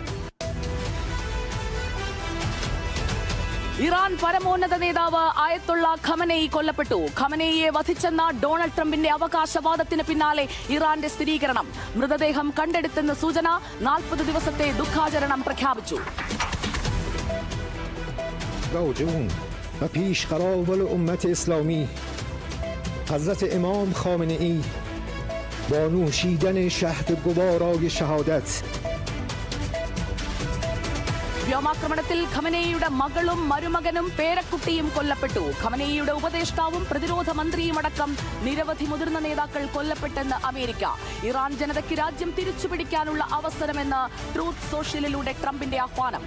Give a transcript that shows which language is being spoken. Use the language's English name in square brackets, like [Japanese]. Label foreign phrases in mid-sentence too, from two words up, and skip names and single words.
[Malayalam] ഇറാൻ പരമോന്നത നേതാവ് അയത്തുള്ള ഖമനേയി കൊല്ലപ്പെട്ടു. ഖമനേയിയെ വധിച്ചെന്ന ഡൊണാൾഡ് ട്രംപിന്റെ അവകാശവാദത്തിന് പിന്നാലെ ഇറാന്റെ സ്ഥിരീകരണം. മൃതദേഹം കണ്ടെടുത്തെന്ന് സൂചന. 40 ദിവസത്തെ ദുഃഖാചരണം പ്രഖ്യാപിച്ചു. [Persian] راجعون و پیشقرار امت اسلامی حضرت امام خامنه‌ای با نوشیدن شهد گوارای شهادت. [Malayalam] വ്യോമാക്രമണത്തിൽ ഖമനേയിയുടെ മകളും മരുമകനും പേരക്കുട്ടിയും കൊല്ലപ്പെട്ടു. ഖമനേയിയുടെ ഉപദേഷ്ടാവും പ്രതിരോധ മന്ത്രിയുമടക്കം നിരവധി മുതിർന്ന നേതാക്കൾ കൊല്ലപ്പെട്ടെന്ന് അമേരിക്ക. ഇറാൻ ജനതയ്ക്ക് രാജ്യം തിരിച്ചുപിടിക്കാനുള്ള അവസരമെന്ന് ട്രൂത്ത് സോഷ്യലിലൂടെ ട്രംപിന്റെ ആഹ്വാനം.